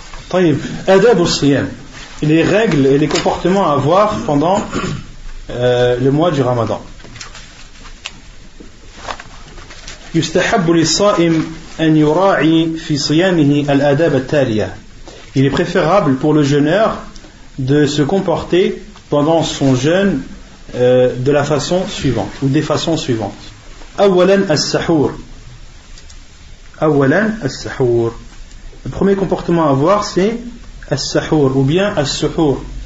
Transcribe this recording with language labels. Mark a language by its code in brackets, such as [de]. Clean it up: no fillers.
[ar] طيب آداب الصيام, [fr] les règles et les comportements à avoir pendant le mois du Ramadan. [ar] يستحب للصائم أن يراعي في صيامه الآداب التالية. [fr] Il est préférable pour le jeûneur de se comporter pendant son jeûne de la façon suivante ou des façons suivantes. [ar] أولا السحور. [fr] Le premier comportement à avoir, c'est as-sahur ou bien as-suhur.